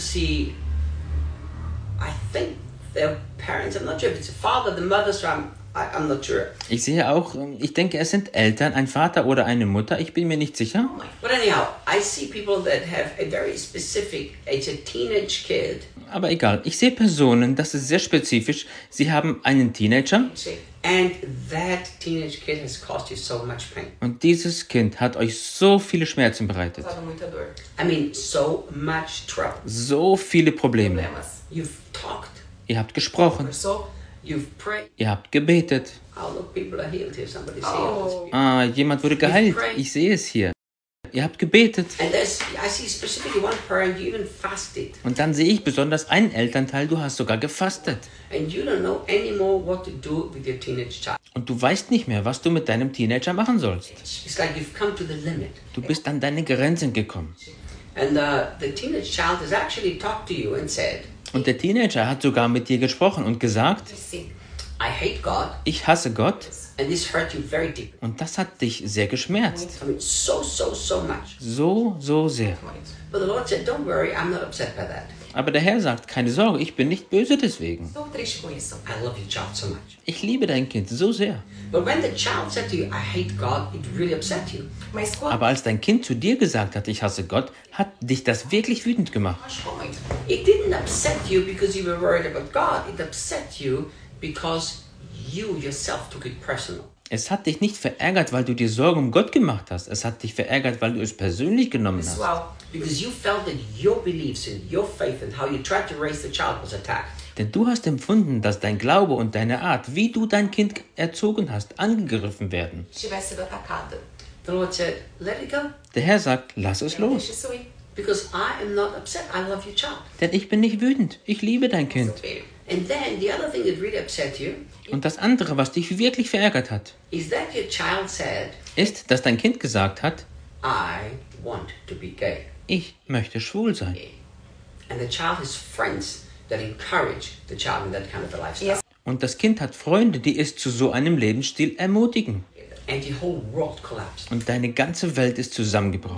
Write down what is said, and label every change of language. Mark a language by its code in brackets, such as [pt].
[en] I think their parents, I'm not sure if it's a father, the mother's from. I'm not sure. [de] Ich sehe auch, ich denke, es sind Eltern, ein Vater oder eine Mutter, ich bin mir nicht sicher. [en] But anyhow, I see people that have a very specific, it's a teenage kid. [de] Aber egal, ich sehe Personen, das ist sehr spezifisch, sie haben einen Teenager. [en] And that teenage kid has caused you so much pain. [de] Und dieses Kind hat euch so viele Schmerzen bereitet. [en] I mean, so much trouble. [de] So viele Probleme. [en] You've talked. [de] Ihr habt gesprochen. [en] So, you've prayed. [de] Ihr habt gebetet. [en] All the people are healed here. Somebody's healed. [de] Ah, jemand wurde geheilt. Ich sehe es hier. Ihr habt gebetet. [en] And I see specifically one parent, you even fasted. [de] Und dann sehe ich besonders einen Elternteil, du hast sogar gefastet. [en] And you don't know anymore what to do with your teenage child. [de] Und du weißt nicht mehr, was du mit deinem Teenager machen sollst. [en] It's like you've come to the limit. [de] Du bist an deine Grenzen gekommen. [en] And the teenage child has actually talked to you and said, [de] und der Teenager hat sogar mit dir gesprochen und gesagt, [en] I hate God, [de] ich hasse Gott. [en] And this hurt you very deeply. [de] Und das hat dich sehr geschmerzt. [en] I mean, so much. [de] So sehr. [en] But the Lord said, don't worry, I'm not upset by that. [de] Aber der Herr sagt, keine Sorge, ich bin nicht böse deswegen. So trist von [en] ihr. I love your child so much. [de] Ich liebe dein Kind so sehr. [en] But when the child said to you, I hate God, it really upset you. [de] Aber als dein Kind zu dir gesagt hat, ich hasse Gott, hat dich das wirklich wütend gemacht. [en] It didn't upset you because you were worried about God. It upset you because you yourself took it personal. [de] Es hat dich nicht verärgert, weil du dir Sorgen um Gott gemacht hast. Es hat dich verärgert, weil du es persönlich genommen hast. [en] Because you felt that your beliefs and your faith and how you tried to raise the child was attacked. [de] Denn du hast empfunden, dass dein Glaube und deine Art, wie du dein Kind erzogen hast, angegriffen werden. Ich [en] The Lord said, let it go. [de] Der Herr sagt, lass es los. [en] Because I am not upset. I love your child. [de] Denn ich bin nicht wütend. Ich liebe dein Kind. [en] And then the other thing that really upset you. [de] Und das andere, was dich wirklich verärgert hat, [en] is that your child said, [de] ist, dass dein Kind gesagt hat, [en] I want to be gay. [de] Ich möchte schwul sein. [en] And the child has friends that encourage the child in that kind of a lifestyle. Yes. [de] Und das Kind hat Freunde, die es zu so einem Lebensstil ermutigen. [en] And the whole world collapsed. [de] Und deine ganze Welt ist zusammengebrochen.